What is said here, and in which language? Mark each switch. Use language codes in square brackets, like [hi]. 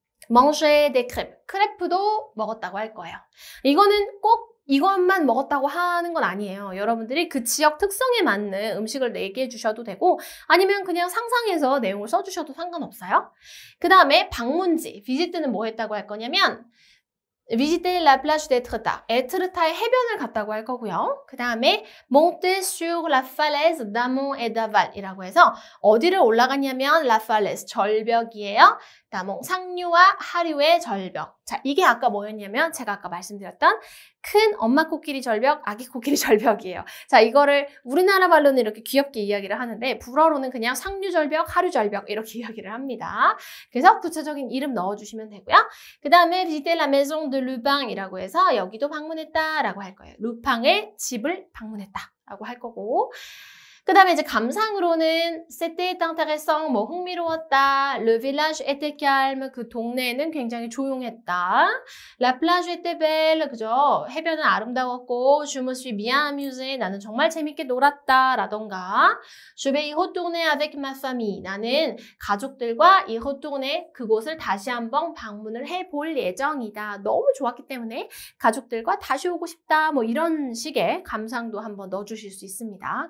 [fr] manger des crêpes, [ko] 크레프도 먹었다고 할 거예요. 이거는 꼭 이것만 먹었다고 하는 건 아니에요. 여러분들이 그 지역 특성에 맞는 음식을 얘기해 주셔도 되고 아니면 그냥 상상해서 내용을 써주셔도 상관없어요. 그 다음에 방문지, 비지트는 뭐 했다고 할 거냐면 [fr] visiter la plage d'Étretat, [ko] 에트르타의 해변을 갔다고 할 거고요. 그 다음에 [fr] monter sur la falaise d'Amont et d'Aval [ko] 이라고 해서 어디를 올라갔냐면 la falaise, 절벽이에요. 다몽, 상류와 하류의 절벽. 자, 이게 아까 뭐였냐면 제가 아까 말씀드렸던 큰 엄마 코끼리 절벽, 아기 코끼리 절벽이에요. 자, 이거를 우리나라 말로는 이렇게 귀엽게 이야기를 하는데 불어로는 그냥 상류 절벽, 하류 절벽 이렇게 이야기를 합니다. 그래서 구체적인 이름 넣어주시면 되고요. 그 다음에 [fr] visiter la maison de Lupin [ko] 이라고 해서 여기도 방문했다라고 할 거예요. 루팡의 집을 방문했다라고 할 거고 그 다음에 이제 감상으로는 [fr] c'était intéressant, [ko] 뭐 흥미로웠다. [fr] Le village était calme, [ko] 그 동네는 굉장히 조용했다. [fr] La plage était belle, 그죠? [ko] 해변은 아름다웠고 [fr] je me suis bien amusée, [ko] 나는 정말 재밌게 놀았다. 라던가 [fr] je vais y retourner avec ma famille, [ko] 나는 가족들과 [fr] y retourner, [ko] 그곳을 다시 한번 방문을 해볼 예정이다. 너무 좋았기 때문에 가족들과 다시 오고 싶다. 뭐 이런 식의 감상도 한번 넣어주실 수 있습니다.